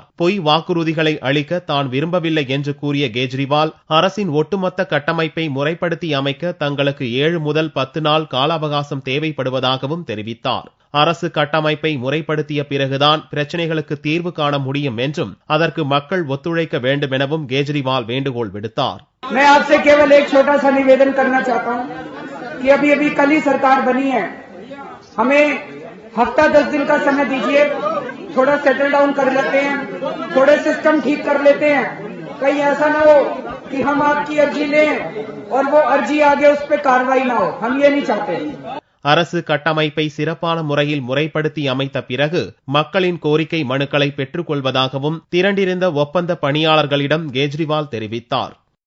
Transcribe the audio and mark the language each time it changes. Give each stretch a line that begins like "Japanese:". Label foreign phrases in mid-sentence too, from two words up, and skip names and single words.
Tamil: பொய் வாக்குறுதிகளை அளிக்க தான் விரும்பவில்லை என்று கூறிய கெஜ்ரிவால், அரசின் ஒட்டுமொத்த கட்டமைப்பை முறைப்படுத்தி அமைக்க தங்களுக்கு 7 முதல் 10 நாள் கால அவகாசம் தேவைப்படுவதாகவும் தெரிவித்தார். அரசு கட்டமைப்பை முறைப்படுத்திய பிறகுதான் பிரச்சனைகளுக்கு தீர்வு காண முடியும் என்றும் அதற்கு மக்கள் ஒத்துழைக்க வேண்டும் எனவும் கெஜ்ரிவால் வேண்டுகோள் விடுத்தார்.
Hindi: मैं आपसे केवल एक छोटा सा निवेदन करना चाहता हूं कि अभी कल ही सरकार बनी है, हमें हफ्ता 10 दिन का समय दीजिए, थोड़ा
English: settle down
Hindi: कर लेते हैं, थोड़े सिस्टम ठीक कर लेते हैं. कहीं ऐसा ना हो कि हम आपकी अर्जी लें और वो अर्जी आगे उस पर कार्रवाई ना हो, हम ये नहीं चाहते.
Tamil: அரசு கட்டமைப்பை சிறப்பான முறையில் முறைப்படுத்தி அமைத்த பிறகு மக்களின் கோரிக்கை மனுக்களை பெற்றுக் கொள்வதாகவும் திரண்டிருந்த ஒப்பந்த பணியாளர்களிடம் கெஜ்ரிவால் தெரிவித்தார்.